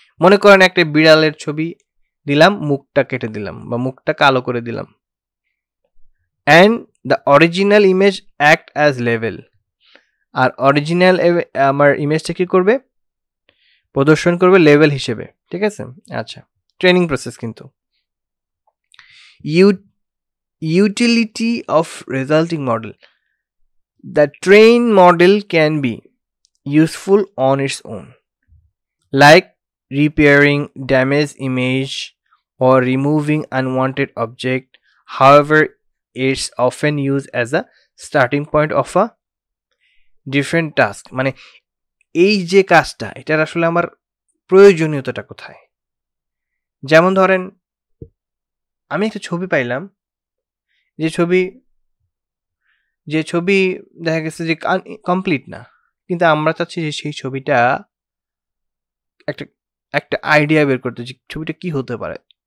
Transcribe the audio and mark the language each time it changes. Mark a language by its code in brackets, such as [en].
[bn] মনে করেন একটা বিড়ালের ছবি দিলাম, মুখটা কেটে দিলাম বা মুখটা কালো করে দিলাম, [en] And the original image act as level. [bn] আর original আমার ইমেজটা কি করবে? প্রদর্শন করবে লেভেল হিসেবে, ঠিক আছে? [en] আচ্ছা, training process কিন্তু utility of resulting model. The trained model can be useful on its own, like repairing damaged image or removing unwanted object. However, it's often used as a starting point of a different task. [bn] মানে এই যে কাজটা, এটার আসলে আমার প্রয়োজনীয়তাটা কোথায়? যেমন ধরেন আমি একটা ছবি পাইলাম, যে ছবি দেখা গেছে যে কমপ্লিট না, কিন্তু আমরা চাচ্ছি যে সেই ছবিটা একটা আইডিয়া বের করতে, যে ছবিটা কি হতে পারে।